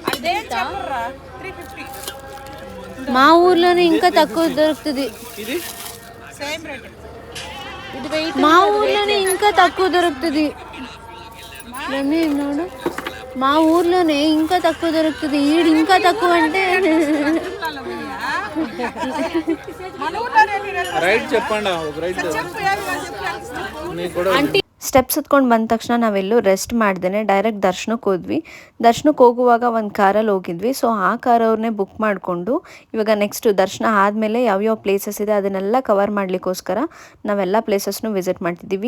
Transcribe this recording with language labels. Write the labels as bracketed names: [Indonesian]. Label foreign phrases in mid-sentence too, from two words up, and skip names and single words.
[Telugu] మా ఊర్లోనే ఇంకా తక్కువ దొరుకుతుంది. మా ఊర్లోనే ఇంకా తక్కువ దొరుకుతుంది. ನೋಡು, మా ఊర్లోనే ఇంకా తక్కువ దొరుకుతుంది. ఈడు ఇంకా తక్కువ అంటే [Kannada] ಸ್ಟೆಪ್ಸ್ ಹತ್ಕೊಂಡು ಬಂದ ತಕ್ಷಣ ನಾವೆಲ್ಲೂ ರೆಸ್ಟ್ ಮಾಡ್ದೇನೆ ಡೈರೆಕ್ಟ್ ದರ್ಶನಕ್ಕೆ ಹೋದ್ವಿ. ದರ್ಶನಕ್ಕೆ ಹೋಗುವಾಗ ಒಂದು ಕಾರಲ್ಲಿ ಹೋಗಿದ್ವಿ. ಸೊ ಆ ಕಾರ್ ಅವ್ರನ್ನೇ ಬುಕ್ ಮಾಡಿಕೊಂಡು ಇವಾಗ ನೆಕ್ಸ್ಟ್ ದರ್ಶನ ಆದಮೇಲೆ ಯಾವ್ಯಾವ ಪ್ಲೇಸಸ್ ಇದೆ ಅದನ್ನೆಲ್ಲ ಕವರ್ ಮಾಡಲಿಕ್ಕೋಸ್ಕರ ನಾವೆಲ್ಲ ಪ್ಲೇಸಸ್ನು ವಿಸಿಟ್ ಮಾಡ್ತಿದ್ದೀವಿ.